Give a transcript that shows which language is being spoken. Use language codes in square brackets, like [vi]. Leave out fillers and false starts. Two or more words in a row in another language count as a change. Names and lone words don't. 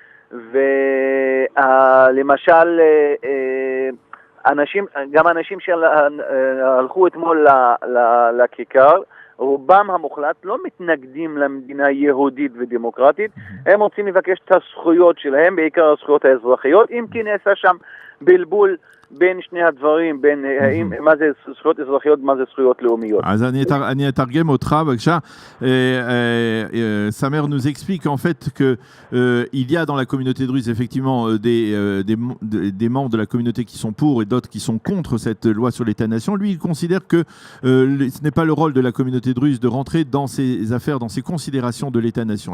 [he] ולמשל, גם אנשים שהלכו אתמול לכיכר, רובם המוחלט לא מתנגדים למדינה יהודית ודמוקרטית, הם רוצים לבקש את הזכויות שלהם, בעיקר הזכויות האזרחיות, אם כי נעשה שם בלבול בין שני הדברים, בין מה זה זכויות אזרחיות ומה זה זכויות לאומיות. אז אני אתרגם אותך, בבקשה. [fr] Samer nous explique en fait que il y a dans la communauté druze effectivement des membres de la communauté qui sont pour et d'autres qui sont contre cette loi sur l'État-nation. Lui, il considère que ce n'est pas le rôle de la communauté druze de rentrer dans ses affaires, dans ses considérations de l'État-nation.